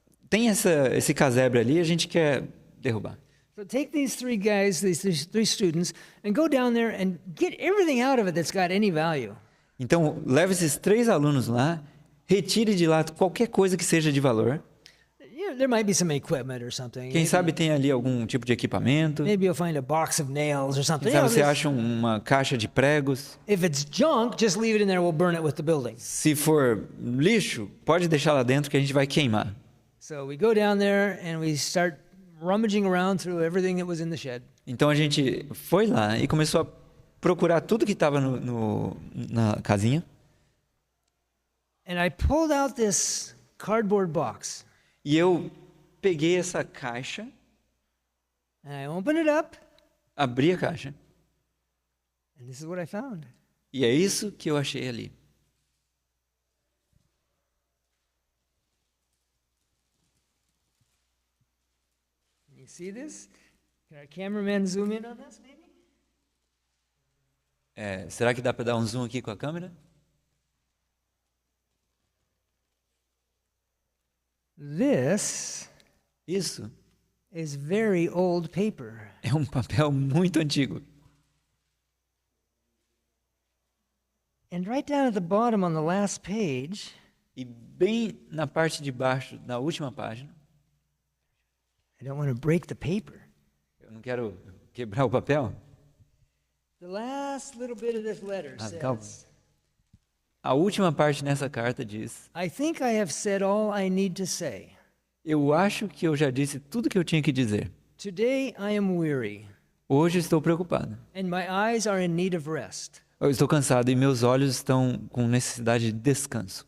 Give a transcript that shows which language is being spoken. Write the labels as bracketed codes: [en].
[pt] Tem esse casebre ali, a gente quer derrubar. [en] So take these 3 guys, these 3 students, and go down there and get everything out of it that's got any value. [pt] Então, leve esses 3 alunos lá, retire de lá qualquer coisa que seja de valor. [en] There might be some equipment or something. [pt] Quem sabe tem ali algum tipo de equipamento. [en] Maybe you'll find a box of nails or something. [pt] Quem sabe você acha uma caixa de pregos. [en] If it's junk, just leave it in there. We'll burn it with the building. [pt] Se for lixo, pode deixar lá dentro que a gente vai queimar. [en] So we go down there and we start rummaging around through everything that was in the shed. [pt] Então a gente foi lá e começou a procurar tudo que estava na casinha. [en] And I pulled out this cardboard box. [pt] E eu peguei essa caixa, [en] And I opened it up. [pt] abri a caixa. [en] And this is what I found. [pt] E é isso que eu achei ali. [en] You see this? Can our cameraman zoom in on this, maybe? [pt] Será que dá para dar um zoom aqui com a câmera? [en] This [pt] Isso [en] is very old paper. [pt] é um papel muito antigo. [en] And right down at the bottom on the last page, [pt] E bem na parte de baixo, na última página, [en] I don't want to break the paper. [pt] eu não quero quebrar o papel. [en] The last little bit of this letter [pt] Calma. [en] says, [pt] A última parte nessa carta diz: [en] I think I have said all I need to say. [pt] eu acho que eu já disse tudo que eu tinha que dizer. [en] Today I am weary, [pt] Hoje estou preocupado. [en] and my eyes are in need of rest. [pt] Eu estou cansado e meus olhos estão com necessidade de descanso.